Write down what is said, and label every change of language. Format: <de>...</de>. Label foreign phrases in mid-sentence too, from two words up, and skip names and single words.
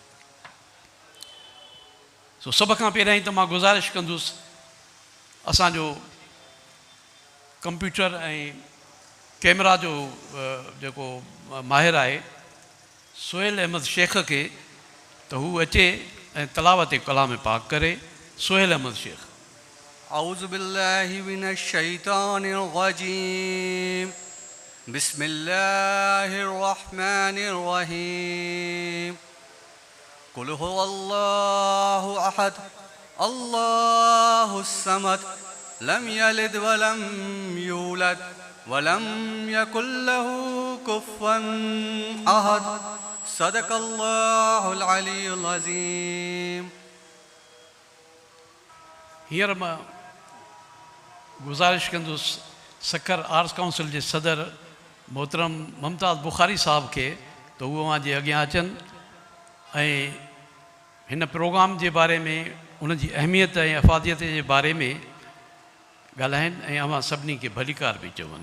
<sd>सो सभ खां पहिरियां ई त मां गुज़ारिश कंदुसि, असांजो कंप्यूटर ऐं कैमरा जो जेको माहिर आहे सोहेल अहमद शेख खे, त हू अचे ऐं तलावत कलाम पाक करे। सोहेल अहमद शेख।</sd> <ar>أعوذ بالله من الشيطان الرجيم، بسم الله الرحمن الرحيم. قل هو الله أحد، الله الصمد، لم يلد ولم يولد ولم يكن له كفوا أحد. صدق الله العلي العظيم.</ar> <sd>हींअर मां गुज़ारिश कंदुसि सखर आर्ट्स काउंसिल जे सदर मोहतरम मुमताज़ बुखारी साहब खे, त उहो अव्हां जे अॻियां अचनि ऐं हिन प्रोग्राम जे बारे में, उन जी अहमियत ऐं अफ़ादियत जे बारे में ॻाल्हाइनि ऐं अव्हां सभिनी खे भलीकार बि चवनि।</sd>